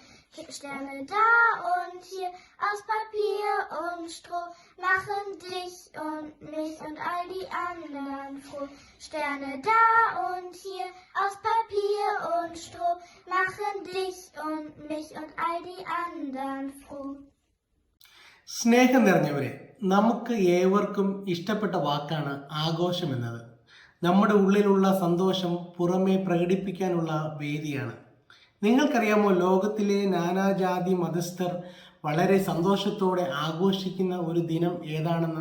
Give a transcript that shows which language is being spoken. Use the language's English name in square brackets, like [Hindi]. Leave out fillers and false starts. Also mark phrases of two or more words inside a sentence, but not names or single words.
[German] Sterne da und hier aus Papier und Stroh machen dich und mich und all die anderen froh. Sterne da und hier aus Papier und Stroh machen dich und mich und all die anderen froh. [Malayalam] സ്നേഹം നിറഞ്ഞവരെ, നമുക്ക് ഏവർക്കും ഇഷ്ടപ്പെട്ട വാക്കാണ് ആഘോഷം എന്നത്. നമ്മുടെ ഉള്ളിലുള്ള സന്തോഷം പുറമെ പ്രകടിപ്പിക്കാനുള്ള വേദിയാണ്. നിങ്ങൾക്കറിയാമോ, ലോകത്തിലെ നാനാജാതി മതസ്ഥർ വളരെ സന്തോഷത്തോടെ ആഘോഷിക്കുന്ന ഒരു ദിനം ഏതാണെന്ന്?